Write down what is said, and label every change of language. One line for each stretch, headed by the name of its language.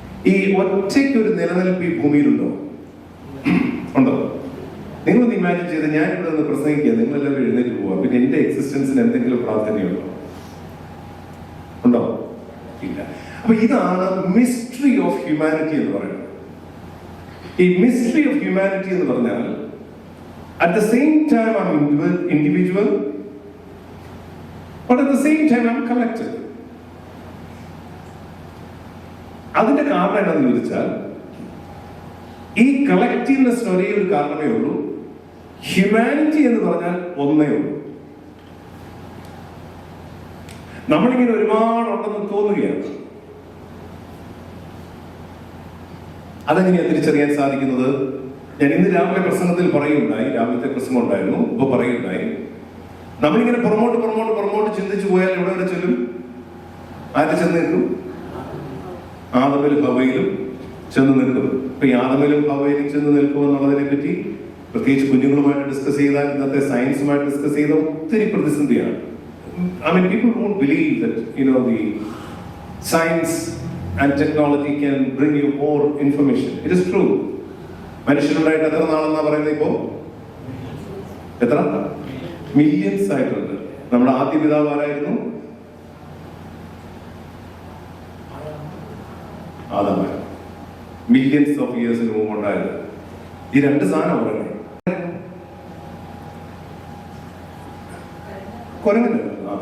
Malayalam: ഈ ഒറ്റയ്ക്ക് ഒരു നിലനിൽപ്പ് ഈ ഭൂമിയിലുണ്ടോ? ഉണ്ടോ? നിങ്ങളൊന്ന് ഇമാജിൻ ചെയ്ത്, ഞാൻ ഇവിടെ നിന്ന് പ്രസംഗിക്കുക, നിങ്ങളെല്ലാവരും എഴുന്നേറ്റ് പോവാം, പിന്നെ എന്റെ എക്സിസ്റ്റൻസിന് എന്തെങ്കിലും പ്രാധാന്യമുണ്ടോ? ഉണ്ടോ? ഇല്ല. അപ്പൊ ഇതാണ് മിസ്റ്ററി ഓഫ് ഹ്യൂമാനിറ്റി എന്ന് പറയുന്നത്. ഈ മിസ്റ്ററി ഓഫ് ഹ്യൂമാനിറ്റി എന്ന് പറഞ്ഞാൽ
English: at the same time I'm individual, but at the same time I'm collective.
Malayalam: അതിന്റെ കാരണം എന്താണെന്ന് ചോദിച്ചാൽ, ഈ കളക്റ്റീവ്നെസ്സിന് ഒരേ ഒരു കാരണമേ ഉള്ളൂ. ഹ്യൂമാനിറ്റി എന്ന് പറഞ്ഞാൽ ഒന്നേ ഉള്ളൂ. നമ്മളിങ്ങനെ ഒരുപാടുണ്ടെന്ന് തോന്നുകയാണ്. അതെങ്ങനെയാണ് തിരിച്ചറിയാൻ സാധിക്കുന്നത്? ഞാൻ ഇന്ന് രാവിലെ പ്രസംഗത്തിൽ പറയുണ്ടായി, രാവിലത്തെ പ്രസംഗം ഉണ്ടായിരുന്നു, ഇപ്പൊ പറയുണ്ടായി, നമ്മളിങ്ങനെ പുറമോട്ട് ചിന്തിച്ചു പോയാൽ എവിടെ വരെ ചെല്ലും? ആര് ചെന്ന് നിൽക്കും? ആദമിലും ഹവ്വയിലും ചെന്ന് നിൽക്കും. ഇപ്പൊ ഈ ആദമിലും ഹവ്വയിലും ചെന്ന് നിൽക്കും എന്നുള്ളതിനെ പറ്റി പ്രത്യേകിച്ച് കുഞ്ഞുങ്ങളുമായിട്ട് ഡിസ്കസ് ചെയ്താൽ, ഇന്നത്തെ സയൻസുമായിട്ട് ഡിസ്കസ് ചെയ്ത ഒത്തിരി പ്രതിസന്ധിയാണ്.
English: I mean, people won't believe that, the science and technology can bring you more information. It is true.
Malayalam: മനുഷ്യനുണ്ടായിട്ട് എത്ര നാളെന്നാ പറയുന്നത്? ഇപ്പോ എത്ര മില്യൻസ് ആയിട്ടുണ്ട്. നമ്മുടെ ആദ്യ പിതാവ് ആരായിരുന്നു? ആദാമായിരുന്നു. മില്യൻസ് ഓഫ് ഇയേഴ്സിന് മുമ്പ് ഉണ്ടായത്. ഈ രണ്ട് സാധനം പറയുന്നത് കുരങ്ങനല്ല.